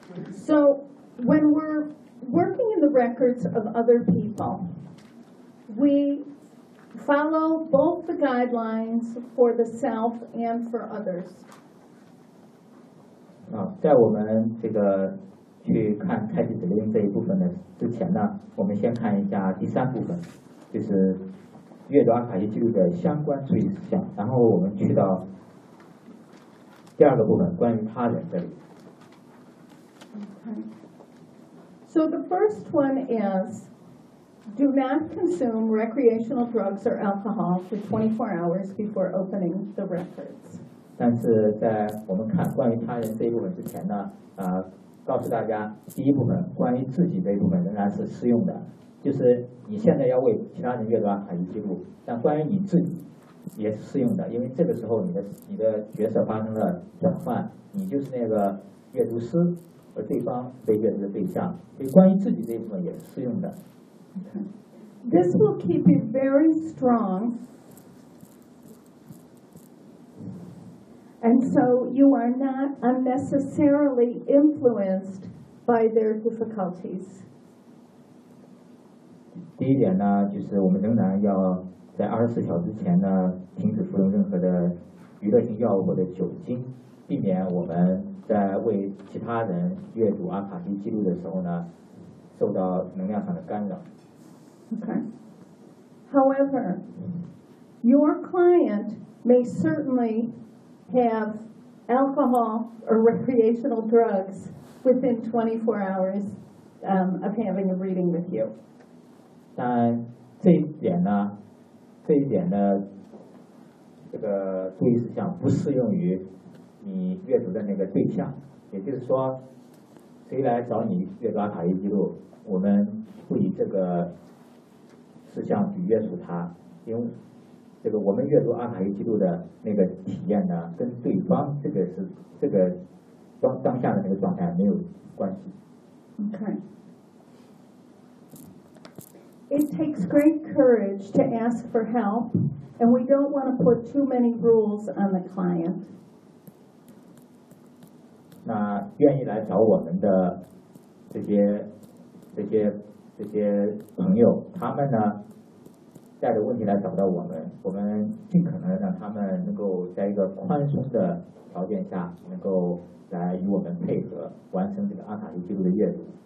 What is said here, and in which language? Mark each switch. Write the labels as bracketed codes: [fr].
[en] So, when we're working in the records of other people, we follow both the guidelines for the self and for others. [zh] 在我们这个去看开启指令这一部分的之前呢，我们先看一下第三部分，就是阅读安排记录的相关注意事项，然后我们去到第二个部分，关于他人这里。 [en] So the first one is, do not consume recreational drugs or alcohol for 24 hours before opening the records. [zh] 但是在我们看关于他人这一部分之前呢，告诉大家第一部分关于自己这一部分仍然是适用的，就是你现在要为其他人阅读安排记录，但关于你自己也是适用的，因为这个时候你的角色发生了转换，你就是那个阅读师。而对方被阅读的对象，所以关于自己这一部分也是适用的。 [en] This will keep you very strong, and so you are not unnecessarily influenced by their difficulties. [zh] 第一点呢，就是我们仍然要在24小时之前呢，停止服用任何的娱乐性药物或者酒精，避免我们。在为其他人阅读阿卡西记录的时候呢，受到能量上的干扰。 [en] Okay. However, your client may certainly have alcohol or recreational drugs within 24 hours of having a reading with you. [zh] 但这一点呢，这一点的这个注意事项不适用于。你阅读的那个对象，也就是说，谁来找你阅读阿卡西记录，我们不以这个事项去约束他，因为这个我们阅读阿卡西记录的那个体验呢，跟对方这个是这个当下的那个状态没有关系。 [en] Okay. It takes great courage to ask for help, and we don't want to put too many rules on the client. [zh] 那愿意来找我们的这些朋友，他们呢带着问题来找到我们，我们尽可能让他们能够在一个宽松的条件下，能够来与我们配合完成这个阿卡西记录的阅读。